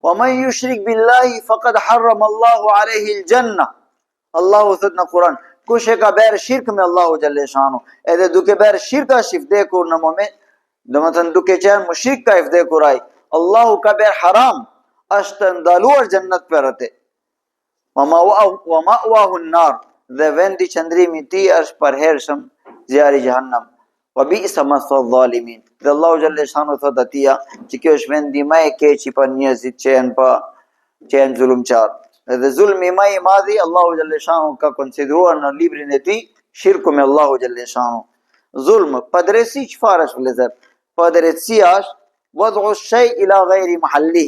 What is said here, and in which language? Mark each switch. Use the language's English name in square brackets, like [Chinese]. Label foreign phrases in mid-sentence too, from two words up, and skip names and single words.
[Arabic] ومن يشرك بالله فقد حرم الله عليه الجنة. [Albanian] Allahu thot në Kur'an, kush e ka bërë shirk me Allahu [Arabic] جل شأنه, [Albanian] edhe duke bërë shirka është i vdekur në moment, domethënë duke qenë mushrik ka i vdekur ai, Allahu ka bërë haram, është ndaluar xhennet për atë. [Arabic] ومأواه النار, [Albanian] dhe vendi qëndrimi i tij është përhershëm zjarri i Jahannam. [Arabic] وبئس مثوى الظالمين. [Albanian] Dhe Allahu [Arabic] جل شأنه [Albanian] thot atia që kjo është vendi më i keq për njerëzit që janë zulumçar. Edhe zulmi më i madhi Allahu [Arabic] جل شأنه [Albanian] ka konsideruar në librin e tij shirku me Allahu [Arabic] جل شأنه. [Albanian] Zulm, padrejsi çfarë është vëllezër? Padrejsia është [Arabic] وضع الشيء إلى غير محله.